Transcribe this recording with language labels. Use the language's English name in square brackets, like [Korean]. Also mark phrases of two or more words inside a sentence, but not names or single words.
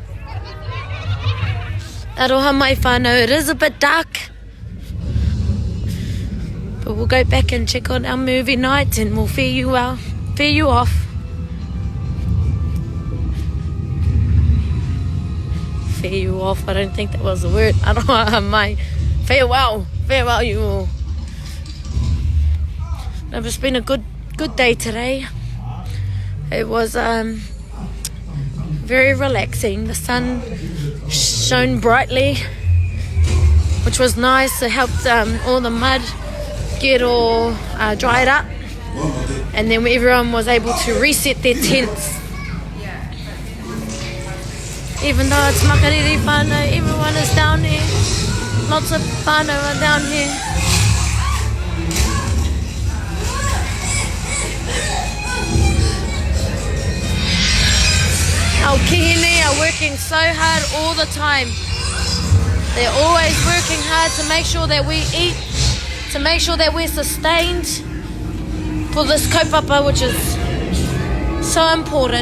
[Māori] Aroha mai whānau, [English] it is a bit dark. But we'll go back and check on our movie night and we'll fear you off. Fear you off, I don't think that was the word. [Māori] Aroha mai. [English] Farewell you all. No, it's been a good day today. It was very relaxing. The sun shone brightly, which was nice. It helped all the mud get all dried up, and then everyone was able to reset their tents. Even though it's [Māori] makariri whānau, [English] everyone is down here. Lots of whānau are down here. Our kihine are working so hard all the time. They're always working hard to make sure that we eat, to make sure that we're sustained for this kaupapa, which is so important.